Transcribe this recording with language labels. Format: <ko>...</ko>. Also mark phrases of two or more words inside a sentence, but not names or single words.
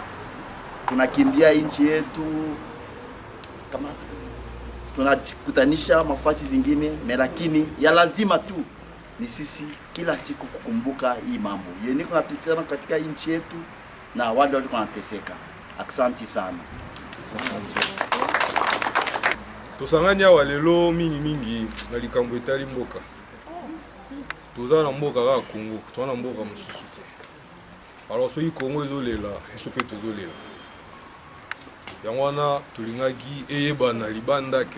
<sw>Tunakimbia nchi yetu, kama tunakutanisha mafasi zingine, lakini ya lazima tu ni sisi kila siku kukumbuka hii mambo yenye kunapitana katika nchi yetu na wale walio wanateseka. Asante sana.</sw> <ln>tosangani awa lelo mingi na likambo etali mboka toza na mboka kaka Congo toza na mboka mosusu te alors soki Congo ezolela biso mpe tozolela yango wana tolingaki eyebana libanda ke</ln>